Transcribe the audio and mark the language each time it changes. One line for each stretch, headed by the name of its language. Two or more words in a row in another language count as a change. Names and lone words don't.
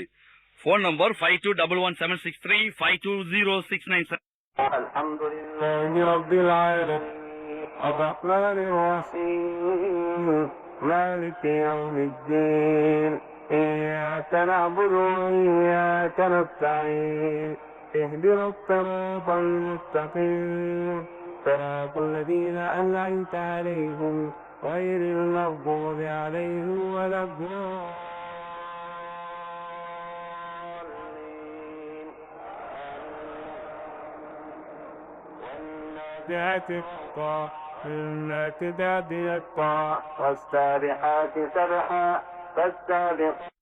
English: phone number 52117635 520697.
Arabic: الحمد لله رب العالمين الرحمن الرحيم مالك يوم الدين إياك نعبد وإياك نستعين اهدنا الصراط المستقيم صراط الذين أنعمت عليهم غير المغضوب عليهم ولا الضالين والنازعات غرقا والناشطات نشطا والسابحات سبحا فالسابقات.